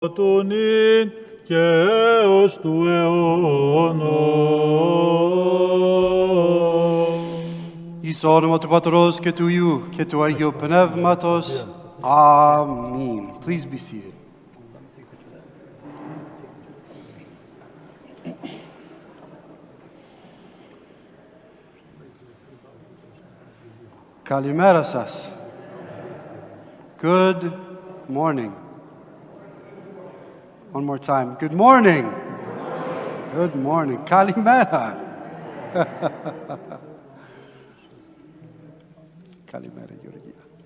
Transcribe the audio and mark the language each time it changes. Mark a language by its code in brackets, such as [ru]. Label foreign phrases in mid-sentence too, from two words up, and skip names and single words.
[el] του νυν και έως του αιώνος. Εις όνομα του Πατρός και του Υιού και του Αγίου Πνεύματος. Αμήν. [en] Please be seated. [el] Καλημέρα σας. [en] Good morning. One more time. Good morning. Good morning. [el] Καλημέρα. Καλημέρα, [en] Georgia.